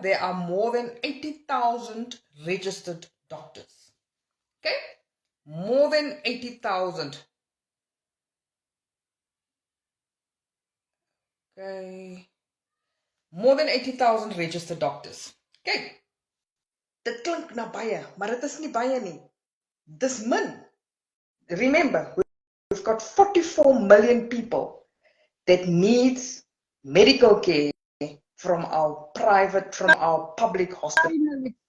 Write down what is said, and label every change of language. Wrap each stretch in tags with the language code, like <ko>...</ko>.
<en>There are more than 80,000 registered doctors. Okay, more than 80,000. Okay, more than 80,000 registered doctors.</en> <af>Okay, dit klink na baie, maar dit is nie baie nie. Dis min.</af> <en>Remember, we've got 44 million people that needs medical care from our public hospital.</en>